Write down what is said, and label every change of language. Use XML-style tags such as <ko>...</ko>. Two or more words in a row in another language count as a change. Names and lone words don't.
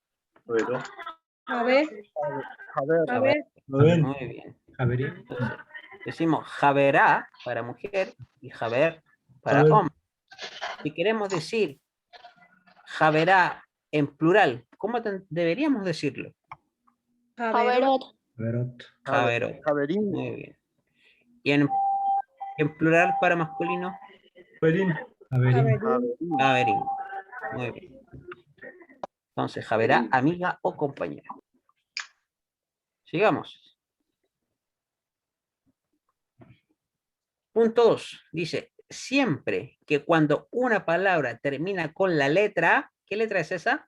<es>A ver, Haber. a ver. Muy bien. Javerí. Entonces, decimos Javerá para mujer y Javer para hombre. Si queremos decir Javerá en plural, ¿cómo deberíamos decirlo? Haberot. Verot. Javerot. Haberín. Muy bien. Y en plural para masculino, Javerín. Javerín. Haberín. Javerín. Muy bien. Entonces, Javerá, amiga o compañera. Sigamos. Punto 2. Dice, siempre que cuando una palabra termina con la letra, ¿qué letra es esa?</es>